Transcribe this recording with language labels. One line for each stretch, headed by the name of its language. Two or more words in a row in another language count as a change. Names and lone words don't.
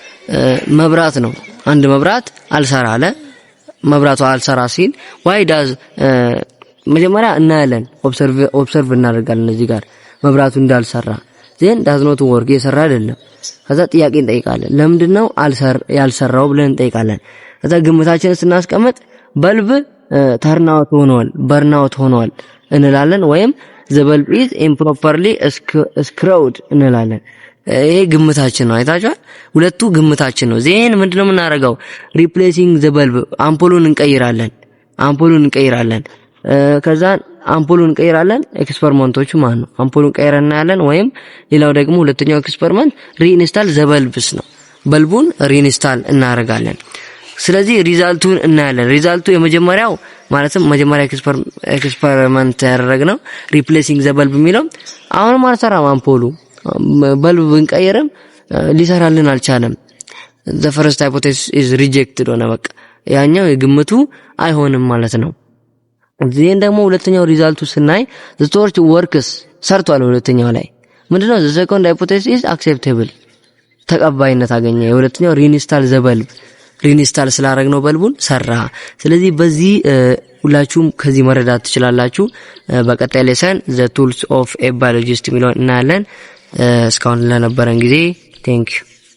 Amharic: መብራት ነው። አንድ መብራት አልሰራ አለ። መብራቱ አልሰራ ሲል
English: why does
Amharic: መጀመሪያ እናያለን፣ ኦብሰርቭ እናደርጋለን። እዚህ ጋር መብራቱ እንዳልሰራ
English: then does not work
Amharic: የሰራ አይደለም። ከዛ ጥያቄ እንጠይቃለን። ለምንድነው ያልሰራው ብለን እንጠይቃለን። ከዛ ግምታችንን ስናስቀምጥ
English: bulb turned out
Amharic: ሆኗል፣ በርናውት ሆኗል እንላለን። ወይም
English: the bulb is improperly screwed
Amharic: እንላለን። ይሄ ግምታችን ነው። አይታችኋል? ሁለቱ ግምታችን ነው። ዜን ምንድነው የምናደርገው?
English: replacing the bulb
Amharic: አምፖሉን እንቀይራለን። ከዛ አምፖሉን ቀይራለን ኤክስፐሪመንቶቹ ማለት ነው አምፖሉን ቀይረን እናያለን ወይም ሌላው ደግሞ ሁለተኛው ኤክስፐሪመንት
English: reinstall the bulbs
Amharic: ነው በልቡን ሪኢንስታል እናደርጋለን ስለዚህ ሪዛልቱን እናያለን ሪዛልቱ የመጀመሪያው ማለትም መጀመሪያ ኤክስፐሪመንት ያደረግነው
English: replacing the bulb
Amharic: የሚለው አሁን ማለት ሰራ አምፖሉ በልብ ብንቀይርም ሊሰራልን አልቻለም
English: the first hypothesis is rejected
Amharic: ሆነ በቃ ያኛው የግምቱ አይሆንም ማለት ነው እዚህን ደግሞ ሁለተኛው ሪዛልቱ ስናይ
English: the torch works
Amharic: ሰርቷል ሁለተኛው ላይ ምንድነው
English: the second hypothesis is acceptable
Amharic: ተቀባይነት አገኘ የሁለተኛው
English: reinstall the bulb
Amharic: ሪኢንስታል ስላደረግነው በልቡን ሰራ ስለዚህ በዚህ ሁላችሁም ከዚህ መረዳት ትችላላችሁ በቀጣይ ሌሰን
English: the tools of a biologist
Amharic: የሚለውን እናያለን እስካሁን ለነበረን ጊዜ
English: thank you